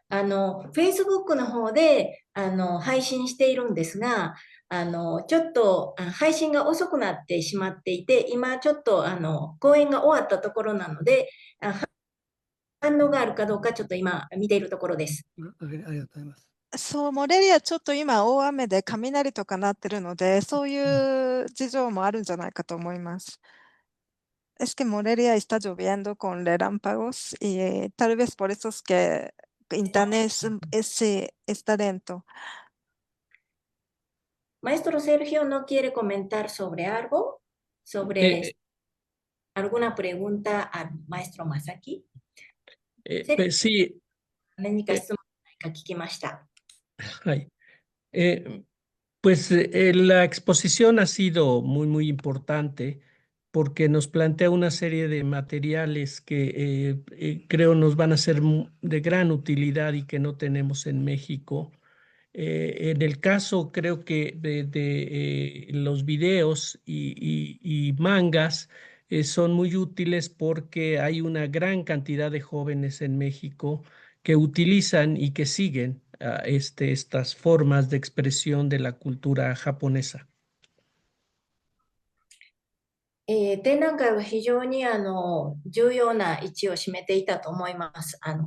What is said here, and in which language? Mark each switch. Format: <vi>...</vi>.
<ja>Facebook の方で、配信しているんですが、ちょっと配信が遅くなってしまっていて、今ちょっと、講演が終わったところなので、反応があるかどうかちょっと今見ているところです。ありがとうございます。そう、モレリアちょっと今大雨で雷とか鳴ってるので、そういう事情もあるんじゃないかと思います。</ja> <es>Es que Morelia está lloviendo con relámpagos y tal vez por eso es que internet está lento. Maestro Sergio, ¿no quiere comentar sobre algo? ¿Sobre alguna pregunta al maestro Masaki? Sí.</es> <ja>何か質問ないか聞きました。 Ay.</ja> <es>Pues la exposición ha sido muy importante porque nos plantea una serie de materiales que creo nos van a ser de gran utilidad y que no tenemos en México. En el caso, creo que de los videos y mangas son muy útiles porque hay una gran cantidad de jóvenes en México que utilizan y que siguen estas formas de expresión de la cultura japonesa.</es> <ja>展覧会は非常に重要な位置を占めていたと思います。</ja>